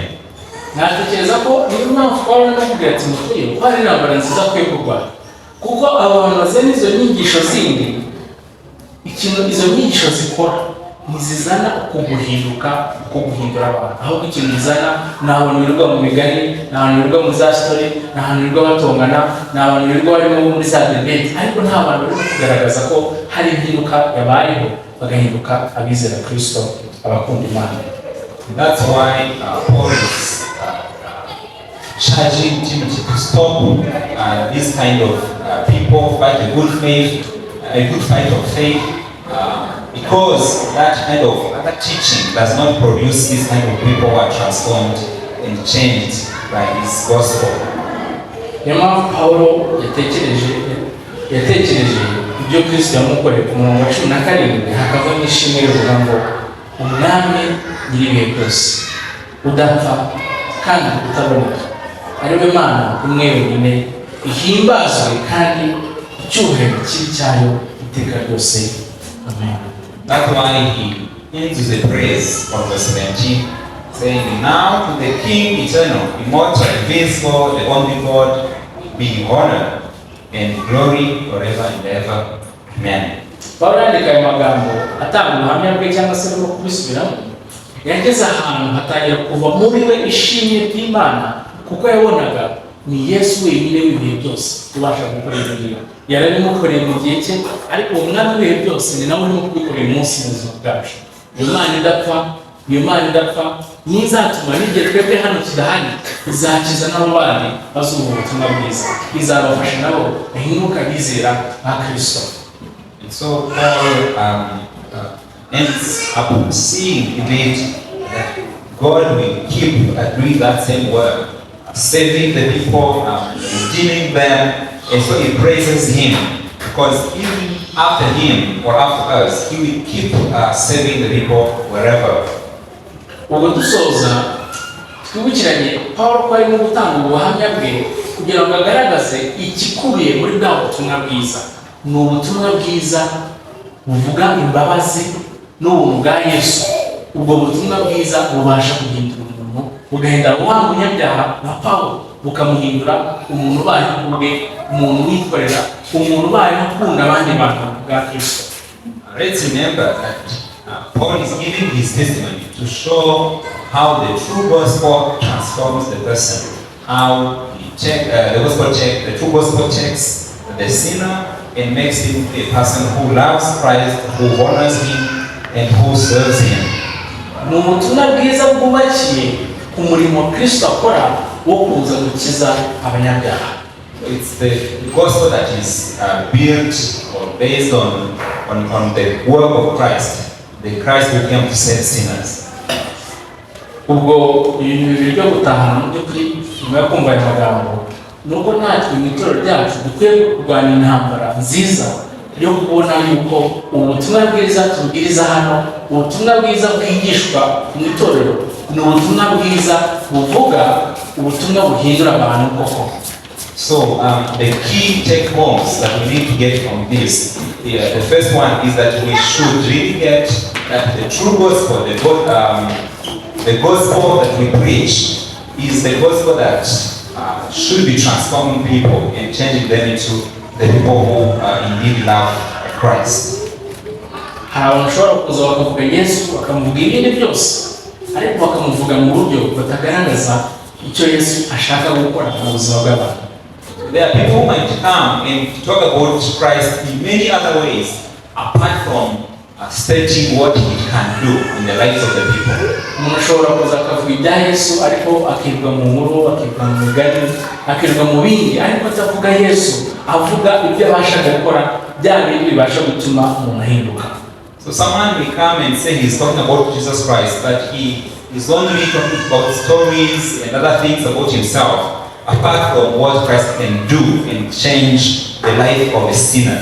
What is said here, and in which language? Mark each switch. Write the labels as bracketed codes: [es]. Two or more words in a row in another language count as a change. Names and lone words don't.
[rw] Natekereza ko niyo mpamvu Pawulo n'ubwira Timoteyo ko hari intambara nziza kwiye kurwana, kuko abantu bazana izo nyigisho zindi, ikintu izo nyigisho zikora ntizizana ukuguhinduka, guhindura abantu, ahubwo ikintu bizana ni abantu birirwa mu migani, ni abantu birirwa mu za story, ni abantu birirwa batongana, ni abantu birirwa barimo muri za debate, ariko nta bantu bari kugaragaza ko hari impinduka yabayeho bagahinduka abizera Kristo, abakunda Imana. [en] That's why Paul is charging Timothy to stop this kind of people fight a good fight of faith, because that kind of other teaching does not produce this kind of people who are transformed and changed by His gospel. [rw] niyo mpamvu Pawulo yatekereje ibyo Kristo yamukoreye ku murongo wa 17 hakavamo ishimwe rivuga ngo umwami nyir'ibihe byose udapfa kandi utaboneka ari we Mana umwe wenyine ihimbazwe kandi icyubahiro kibi cyayo iteka ryose. Amen. [en] That's why he ends the praise from verse 17, saying, "Now to the King eternal, immortal, invisible, the only God, be honor and glory forever and ever. Amen." [rw] Pawulo yandika ayo magambo atanga ubuhamya bwe cyangwa se no kubisubiramo, yageze ahantu hatangira kuva muri we ishimye ry'Imana kuko yabonaga ni Yesu wenyine w'ibihe byose ubasha gukora ibyo yarabimukoreye mu gihe cye, ariko umwami w'ibihe byose ni nawe urimo kubikorera umunsi mu buzima bwacu. Iyo Mana idapfa n'izatuma n'igihe twebwe hano tudahari izakiza n'abo bandi bazumva ubutumwa bwiza, izabafasha nabo bahinduka bizera nka Kristo. [en] And so Paul ends up seeing in it that God will keep doing that same work, saving the people, redeeming them, and so he praises him because even after him or after us, he will keep saving the people wherever. [rw] Ubwo dusoza twibukiranye Pawulo ko arimo gutanga ubuhamya bwe kugira ngo agaragaze ikikubiye muri bwa butumwa bwiza. Ni ubutumwa bwiza buvuga imbabazi n'ubuntu bwa Yesu. Ubwo butumwa bwiza bubasha guhindura umuntu, bugahindura wa munyabyaha na Pawulo bukamuhindura umuntu ubaye ubwe, umuntu wikorera, umuntu ubaye akunda abandi bantu bwa Kristo. [en] Let's remember that Paul is giving his testimony to show how the true gospel transforms the person, how the true gospel checks the sinner and makes him a person who loves Christ, who honors him, and who serves him. [rw] Ni ubutumwa bwiza bwubakiye ku murimo Kristo akora wo kuza gukiza abanyabyaha. [en] It's the gospel that is built or based on the work of Christ, the Christ who came to save sinners. [rw] Ubwo ibintu bibiri byo gutahana mu by'ukuri nyuma yo kumva aya magambo, nuko natwe mu itorero ryacu dukwiye kurwanya intambara nziza yo kubona yuko ubutumwa bwiza tubwiriza hano, ubutumwa bwiza bwigishwa mu itorero, ni ubutumwa bwiza buvuga ubutumwa buhindura abantu koko. [en] So the key take homes that we need to get from this, the first one is that we should really get that the true gospel, the gospel that we preach is the gospel that should be transforming people and changing them into the people who indeed love Christ. [rw] Hari abantu bashobora kuza bakavuga Yesu bakamuvuga ibindi byose, ariko bakamuvuga mu buryo batagaragaza icyo Yesu ashaka gukora mu buzima bw'abantu. [en] There are people who might come and talk about Christ in many other ways apart from stating what he can do in the lives of the people. [rw] Umuntu ashobora kuza akavuga ibya Yesu ariko akirwa mu nkuru, akirwa mu migani, akirwa mu bindi, ariko atavuga Yesu, avuga ibyo abasha gukora bya bindi bibasha gutuma umuntu ahinduka. [en] So someone will come and say he's talking about Jesus Christ, but he is only talking about stories and other things about himself apart from what Christ can do and change the life of a sinner.